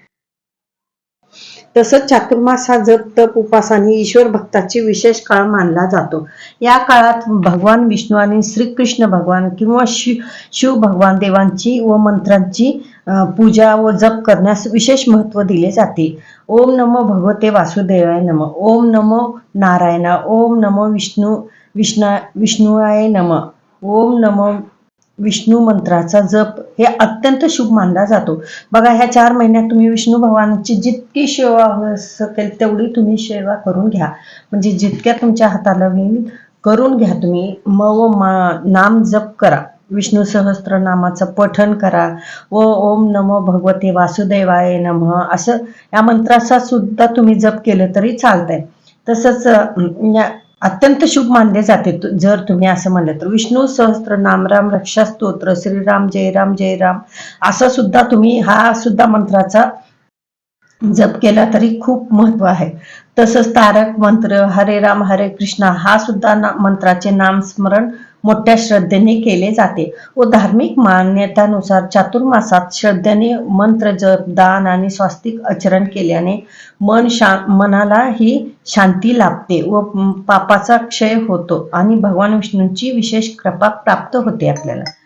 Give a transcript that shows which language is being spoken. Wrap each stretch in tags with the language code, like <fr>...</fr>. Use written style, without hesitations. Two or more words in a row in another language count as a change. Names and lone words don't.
<mr>तसंच चातुर्मास हा जप, तप, उपास आणि ईश्वर भक्ताची विशेष काळ मानला जातो. या काळात भगवान विष्णू आणि श्रीकृष्ण भगवान किंवा शिव भगवान देवांची व मंत्रांची पूजा व जप करण्यास विशेष महत्त्व दिले जाते.</mr> <sa>ओम नमो भगवते वासुदेवाय नमः. ओम नमो नारायणा. ओम नमो विष्णुवाय नमः. ओम नमो विष्णू</sa> <mr>मंत्राचा जप हे अत्यंत शुभ मानला जातो. बघा, ह्या 4 महिन्यात तुम्ही विष्णू भगवानाची जितकी सेवा होऊ शकेल तेवढी तुम्ही सेवा करून घ्या, म्हणजे जितक्या तुमच्या हाताला होईल करून घ्या. तुम्ही नाम जप करा, विष्णू सहस्त्रनामाचं पठण करा व</mr> <sa>ओम नमो भगवते वासुदेवाय नमः</sa> <mr>असं या मंत्राचा सुद्धा तुम्ही जप केलं तरी चालतंय. तसंच अत्यंत शुभ मानले जाते जर तुम्ही असं म्हणलं तर. विष्णू सहस्त्रनाम, राम रक्षा स्तोत्र,</mr> <sa>श्रीराम जय राम जय राम</sa> <mr>असा सुद्धा तुम्ही हा सुद्धा मंत्राचा जप केला तरी खूप महत्व आहे. तसंच तारक मंत्र,</mr> <sa>हरे राम हरे कृष्णा</sa> <mr>हा सुद्धा मंत्राचे नामस्मरण मोठ्या श्रद्धेने केले जाते. व धार्मिक मान्यतानुसार चातुर्मासात श्रद्धेने मंत्र जप, दान आणि स्वास्तिक आचरण केल्याने मनाला ही शांती लाभते व पापाचा क्षय होतो आणि भगवान विष्णूंची विशेष कृपा प्राप्त होते आपल्याला.</mr>